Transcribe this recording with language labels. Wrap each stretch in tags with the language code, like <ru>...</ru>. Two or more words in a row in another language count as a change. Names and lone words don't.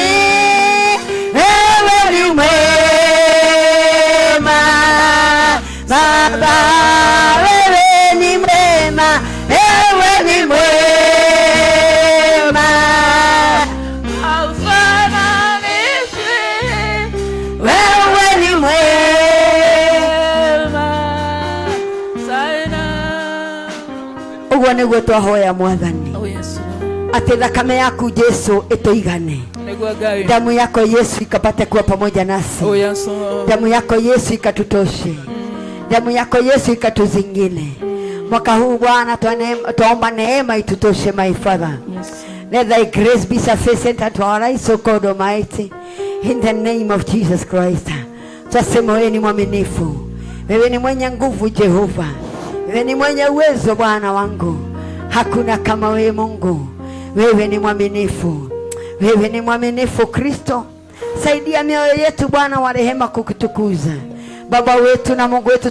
<sw>Wewe ni mwema Baba, wewe ni mwema, wewe ni mwema, haufananishi. Wewe ni mwema sana.</sw> <ki>Uguo niguo twahoya Mwathani, ati thakame yaku Yesu ituigane,</ki> <sw>damu yako Yesu ikapate kuwa pamoja nasi, damu yako Yesu ikatutoshe, damu yako Yesu ikatuzingine mwaka huu Bwana. Tuomba neema itutoshe</sw> <en>my Father. Let thy grace be sufficient unto our lives, O God Almighty, in the name of Jesus Christ.</en> <sw>Twasema wewe ni mwaminifu, wewe ni mwenye nguvu Jehova, wewe ni mwenye uwezo Bwana wangu, hakuna kama wewe Mungu. Wewe ni mwaminifu, wewe ni mwaminifu Kristo. Saidia mioyo yetu Bwana wa rehema kukutukuza Baba wetu na Mungu wetu.</sw>